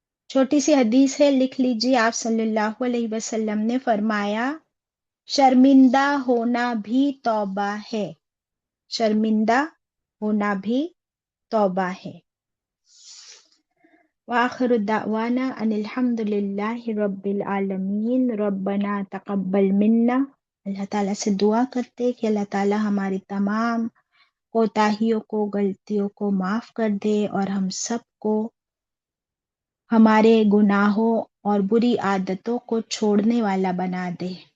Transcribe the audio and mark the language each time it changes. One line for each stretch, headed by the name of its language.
Urdu: چھوٹی سی حدیث ہے، لکھ لیجیے۔ آپ صلی اللہ علیہ وسلم نے فرمایا شرمندہ ہونا بھی توبہ ہے، شرمندہ ہونا بھی توبہ ہے۔
Arabic: وآخر دعوانا ان الحمد للہ رب العالمین ربنا تقبل منا.
Urdu: اللہ تعالیٰ سے دعا کرتے کہ اللہ تعالیٰ ہماری تمام کوتاہیوں کو، غلطیوں کو معاف کر دے اور ہم سب کو ہمارے گناہوں اور بری عادتوں کو چھوڑنے والا بنا دے.